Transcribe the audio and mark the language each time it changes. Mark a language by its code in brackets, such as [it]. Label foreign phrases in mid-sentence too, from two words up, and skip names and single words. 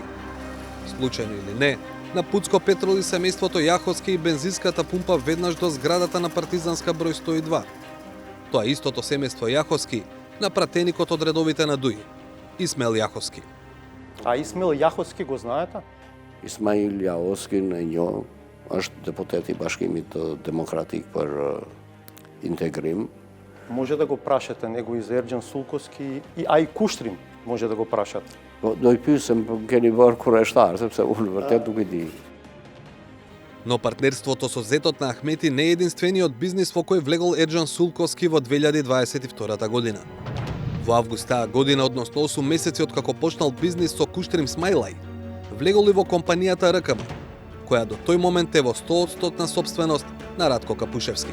[mk] Случајно или не, на Пуцко Петрол и семејството Јаховски и бензинската пумпа веднаш до зградата на Партизанска број 102. Тоа истото семејство Јаховски на пратеникот од редовите на ДУИ, Исмел Јаховски. А Исмел Јаховски го знаете? [sq] Ismail Јаховски në njoh, është deputet i Bashkimit Demokratik për Integrim. [mk] Може да го прашате него и за Ерџан Сулкоски, а и Куштрим може да го прашате. [sq] Do i pyesem, keni bërë kurreshtar, sepse unë vërtet nuk e di. [mk] Но партнерството со зетот на Ахмети не е единствениот бизнис во кој влегол Ерџан Сулкоски во 2022 година. Во август таа година, односно 8 месеци откако почнал бизнис со Куштрим Смајлај, влегол и во компанијата РКМ, која до тој момент е во 100% собственост на Радко Капушевски.